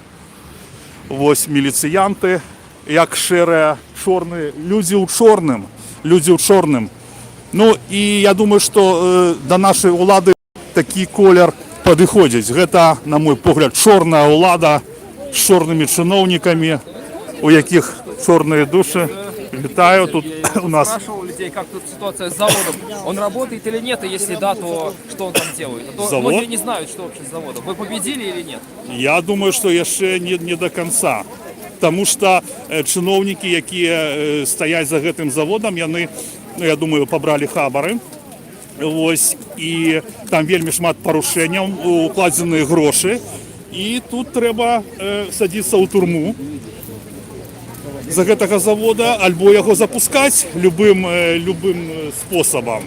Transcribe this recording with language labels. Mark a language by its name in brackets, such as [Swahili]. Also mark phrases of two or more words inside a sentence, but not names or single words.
[Belarusian] Вось міліцыянты, як шэрыя, чорныя, людзі ў чорным. І я думаю, што да нашай улады такі колер падыходзіць. Гэта, на мой погляд, чорная ўлада з чорнымі чыноўнікамі, у якіх чорныя душы. Вітаю, тут у нас... [Russian] Спрашивал людей, как тут ситуация с заводом. Он работает или нет, и если да, то что он там делает? А то многие не знают, что вообще с заводом. Вы победили или нет? [Belarusian] Я думаю, што яшчэ не до конца. Таму што чыноўнікі, якія стаяць за гэтым заводам, яны, я думаю, пабралі хабары. Вось, і там вельмі шмат парушэнняў, укладзеныя грошы. І тут трэба садзіцца ў турму за гэтага завода, альбо яго запускаць любым спосабам.